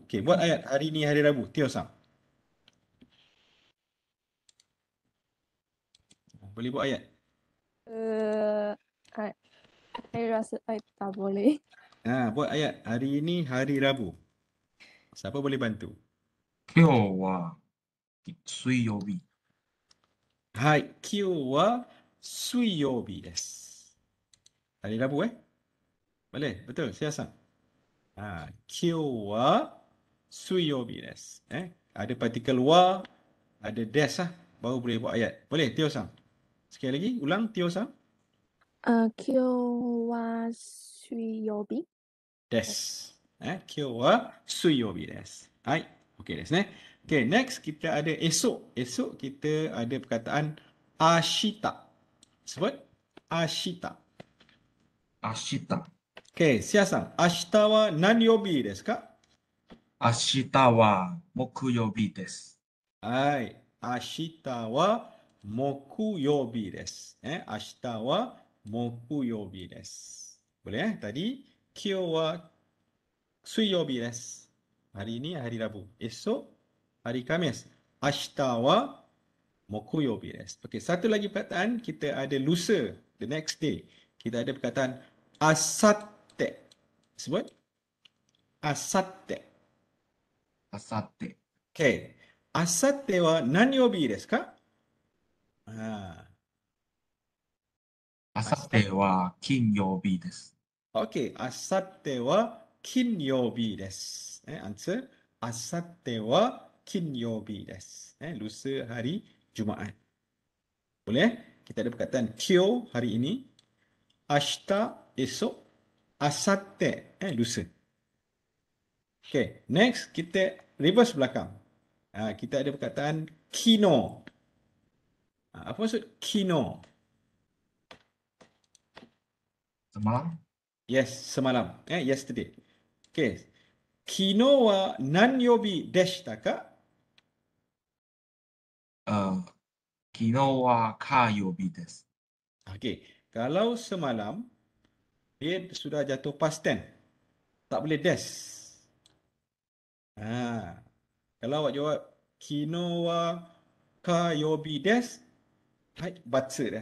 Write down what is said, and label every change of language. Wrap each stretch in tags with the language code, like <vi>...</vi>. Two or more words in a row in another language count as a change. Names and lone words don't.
<ms>Okey, buat ayat hari ini hari Rabu. Tio-san. Boleh buat ayat? Saya rasa saya tak boleh. Buat ayat hari ini hari Rabu. Siapa boleh bantu?</ms> <ja>今日は水曜日。はい, 今日は水曜日です.</ja> <ms>Hari Rabu Boleh? Betul, siasang.</ms> <ja>今日は水曜日です.</ja> <ms>Ada partikel wa, ada des baru boleh buat ayat. Boleh, Tio-san? Sekali lagi, ulang, Tio-san.</ms> <ja>今日は水曜日. です。今日は水曜日です. はい、オーケーですね.</ja> <ms>Okay, next kita ada esok. Esok kita ada perkataan ashita. Sebut ashita.</ms> <ja>明日。</ja> <ms>Okay, siasang.</ms> <ja>明日は何曜日ですか? 明日は木曜日です。はい、明日は木曜日です. 明日は木曜日です.</ja> <ms>Boleh Tadi</ms> <ja>今日は水曜日です.</ja> <ms>Hari ini hari Rabu. Esok hari Khamis.</ms> <ja>明日は木曜日です.</ja> <ms>Okey, satu lagi perkataan kita ada lusa,</ms> <en>the next day.</en> <ms>Kita ada perkataan asatte. Sebut asatte.</ms> <ja>あさって。</ja> <ms>Okey.</ms> <ja>あさっては何曜日ですか? あさっては金曜日です。オーケー、あさっては金曜日です. Answer あさっては金曜日です.</ja> <ms>Lusa hari Jumaat. Boleh? Kita ada perkataan kyo hari ini, ashita esok, asatte lusa. Okay, next kita reverse belakang. Kita ada perkataan kino. Apa maksud kino? semalam Yes, semalam.</ms> <en>Yesterday. Okay.</en> <ja>昨日は何曜日でしたか? 昨日は火曜日です。</ja> <ms>Okay. Kalau semalam, dia sudah jatuh</ms> <en>past tense.</en> <ms>Tak boleh des. Kalau awak jawab</ms> <ja>昨日は火曜日です,</ja> <ms>baca des.</ms>